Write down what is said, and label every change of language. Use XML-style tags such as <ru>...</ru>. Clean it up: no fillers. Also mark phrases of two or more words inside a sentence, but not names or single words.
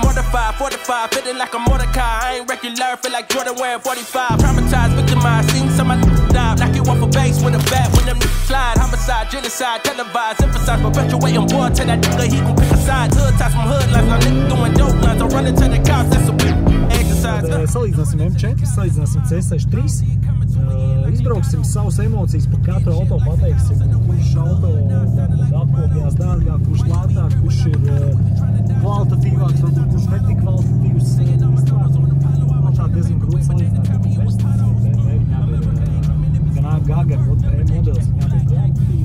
<en>45, 45, feeling like a Mordecai. I ain't regular, feel like Jordan wearing 45. Traumatized, victimized, seen some of my die. Knock you off a base with a bat when them niggas slide. Homicide, genocide, televised, emphasize, perpetuating war. Tell that nigga he gon' pick a side. Hood ties from hood lines, now niggas doing dope lines. I'm running to the cops, that's a big exercise.</en> <lv>Salīdzināsim M4, salīdzināsim C63. Izbrauksim savas emocijas par katru auto, pateiksim, kurš auto apkopjās dārgāk, kurš lētāk, kurš ir kvalitatīvāks, varbūt kurš netik kvalitatīvs. Man šādi diezgan grūti salīdzināt. BMW viņām ir gan AMG, gan modelis viņām ir kvalitatīvi.</lv>